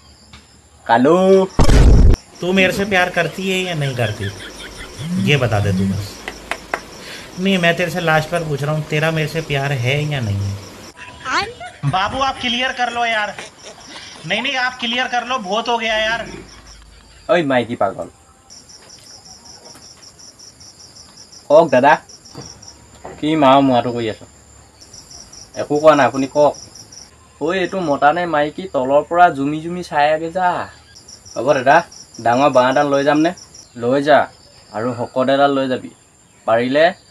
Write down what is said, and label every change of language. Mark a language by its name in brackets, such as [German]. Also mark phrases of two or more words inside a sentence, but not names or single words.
[Hindi] तू मेरे से प्यार करती है या नहीं करती ये बता दे तू बस। नहीं मैं तेरे से लास्ट बार पूछ रहा हूँ तेरा मेरे से प्यार है या नहीं है। बाबू आप क्लियर कर लो यार। नहीं नहीं आप क्लियर कर लो बहुत हो गया यार। ओए माइकी पागल [Assamese] কক দাদা কি মাও মুৱাটো কৰি আছো একো কোৱা নাই আপুনি কক ঐ এইটো মতা নে মাইকি তলৰ পৰা জুমি চাই আগে যা হ'ব দাদা ডাঙৰ বাঁহডাল লৈ যাম নে লৈ যা আৰু হকডাল লৈ যাবি পাৰিলে